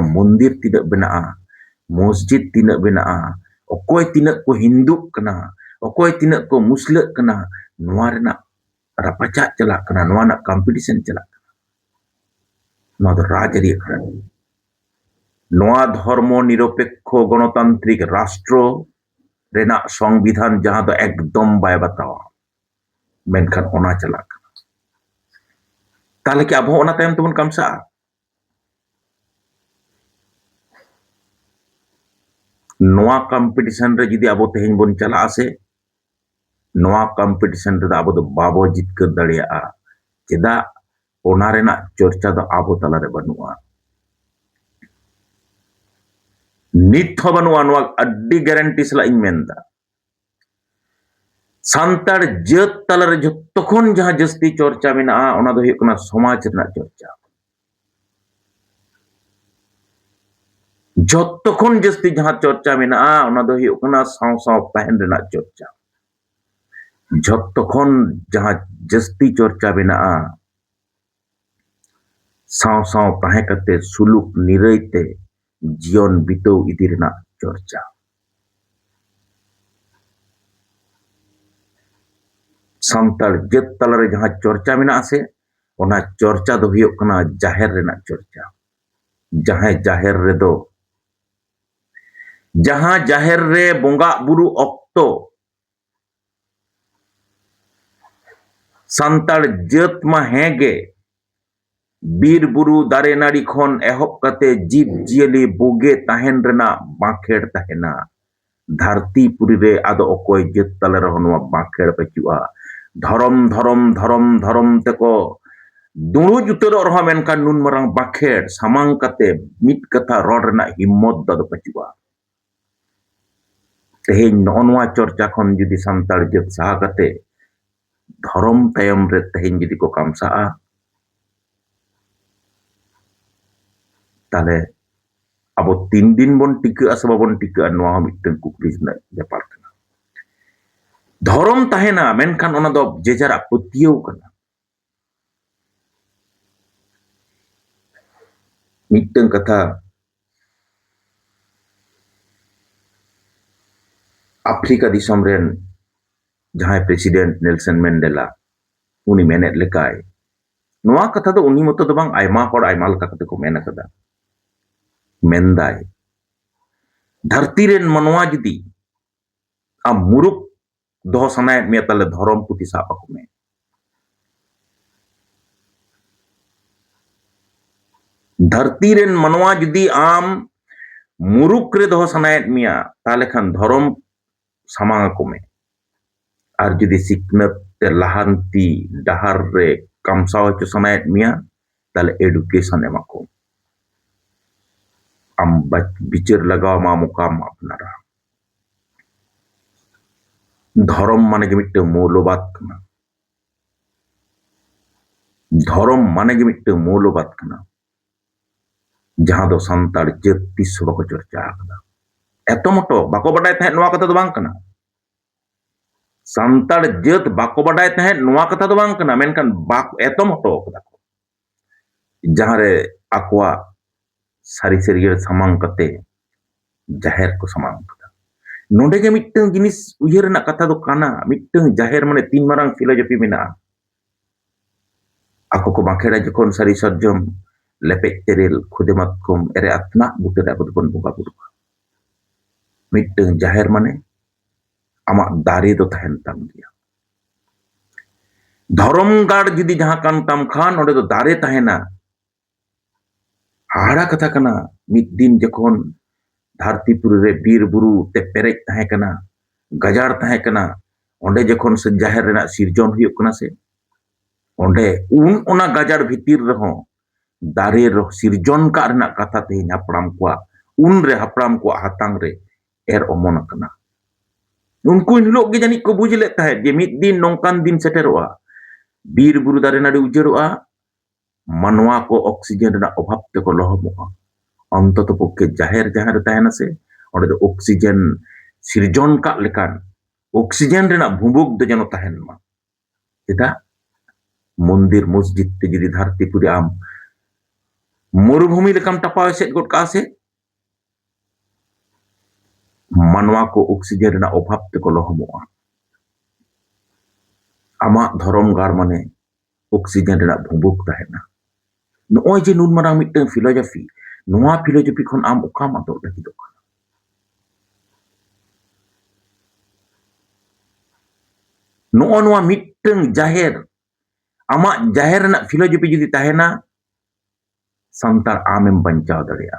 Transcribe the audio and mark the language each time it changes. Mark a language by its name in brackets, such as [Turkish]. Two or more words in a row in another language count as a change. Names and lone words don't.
[Santali] मंदिर तिना बेना मस्जिद तिना बेना अकोय तिना को हिंदू कना अकोय तिना को मुस्लिम कना नोआ रेना रापाचा चला कना नोआ ना कंपटीशन चला नोआ दो राजरी अखड़ा नोआ [Hindi] धर्म निरपेक्ष गणतांत्रिक राष्ट्र [Santali] रेना संविधान जहां दो एकदम बाय बतावा मेनखान ओना चला ताहले कि आबो ओना तायम तेबon kamsa'a? नोआ कॉम्पिटिशन रे जुदी आबो तेहेñ बोन चला'a से नोआ कॉम्पिटिशन रे आबो दो बाबो जितकर दाड़ेया'a चेदा ओना रेनाग चर्चा दो आबो तालारे बानुआ नित हो बानुआ नोआ अड्डी गारंटी सला इñ मेनदा सान्ताड़ जात तालारे जत्तखन जहां जस्ती चर्चा मेना'a ओना दो हुयुग कना समाज रेनाग चर्चा जत्तखन जस्ती जहां चर्चा मेना'a ओना दो हुयुग कना साव साव ताहेन रेनाग चर्चा जत्तखन जहां जस्ती चर्चा मेना'a साव साव ताहे कते सुलुक निरैते जीवन बिताव इदि रेनाग चर्चा सान्ताड़ जात तालारे जहां चर्चा मेना'a से ओना चर्चा दो हुयुग कना जाहेर रेनाग चर्चा जहां जाहेर रे दो जहां जाहेर रे बोंगा बुरु ऑक्तो सान्ताड़ जात मा हेगे बीर बुरु दारे नाड़ी खन एहब कते जीव जियली बोगे ताहेन रेना बाखेड़ ताहेना धरती पुरी रे आदो अकोय जात ताले रहो नोआ बाखेड़ बचुआ धरम धरम धरम धरम तेको दुणु जुतर रहो मेनखान नुन मरांग बाखेड़ सामांग कते मित कथा रॉड रेना हिम्मत दो बचुआ तेहेñ नोआ चर्चा खन जुदी सान्ताड़ जात साहा कते धरम तायम रे तेहेñ जुदी को कामसा'a ताले अब 3 दिन बन टिका से बाबन टिका नोआ मिटन कुकली रेनाग बेपार कना धरम ताहेना मेनखान ओना दो जेजारा पतियौ कना मिटन कथा अफ्रीका दिसम रेन जहां प्रेसिडेंट नेल्सन मैंडेला उनी मेनेट लेकाय नोआ कथा दो उनी मतो दो बांग आयमा होड़ आयमा लका कते को मेन कदा मेनदाय धरती रेन मनवा जुदी आ मुरुक दो सनाय मे ताले धरम पुति साब आको मे धरती रेन मनवा जुदी आम मुरुक रे दो सनाय मिया ताले खान धरम सामांग आको मे आर जुदी सिकनत ते लाहांती डहार रे कामसाव हचो सनाय मिया ताले एडुकेशन एमाको आम बिचार लगाव मा मुकाम अपनारा धरम माने गे मिट्टे मौलबाद कना धरम माने गे मिट्टे मौलबाद कना जहां दो सान्ताड़ जात तिस बाको चर्चा आकदा एतो मतो बाको बाडाय ताहें नोआ कथा दो बांग कना सान्ताड़ जात बाको बाडाय ताहें नोआ कथा दो बांग कना मेनखान बाक एतो मतो कदा को जहां रे आकोआ सारी सारियर सामांग कते जाहेर को सामांग कदा नोंडे गे मिट्टन जिनिस उयहर रेनाग कथा दो काना मिट्टन जाहेर माने 3 मारांग फिलोसफी मेना'a आको को बाखेड़ा जखन सारी सरजम लेपेज तेरेल खुदे मातकम एरे आत्मा बुटे रे आबो दोबन बोंगा बुरुआ मिट्टन जाहेर माने आमा दारे दो ताहेन ताम गिया धरम गाड़ जुदी जहां कान ताम खान ओंडे दो दारे ताहेना हाड़ा कथा कना मिद दिन जखन धरतीपुरी रे बीर बुरु ते पेरेज ताहे कना गजाड़ ताहे कना ओंडे जखन से जाहेर रेना सिरजन हुयुग कना से ओंडे उन ओना गजाड़ भितिर रहो दारे रहो सिरजन का रेना कथा तेहेñ हापड़ाम को उन रे हापड़ाम को हातांग रे एर ओमन कना उनको [Hindi] इन लोग के [Santali] जानी को [Hindi] बुझ लेता है [Santali] जे मिद दिन नोंकान दिन सेटेरोआ बीर बुरु दारे नाड़ी उजड़ोआ मानवा को ऑक्सीजन रेना अभाव ते को लहमोआ अंतत पक्षे जाहेर जहां रे ताहेना से ओंडे दो ऑक्सीजन सिरजन का लेकान ऑक्सीजन रेना भुबुक दो जनो ताहेन मा चेदा मंदिर मस्जिद ते जुदी धरतीपुरी आम मरुभूमि लेकाम टपाव सेट गोट का से मानवा को ऑक्सीजन रेना अभाव ते को लहमोआ आमा धरम गाड़ माने ऑक्सीजन रेना भुबुक ताहेना नोय जे नुन मारांग मिट्टन फिलोसफी नोआ फिलोसफी खन आम ओकाम आदोग लागिदोग काना नोआ नोआ मिट्टन जाहेर Amak jahir nak filosofi judi tahena, santar amem bancao daria.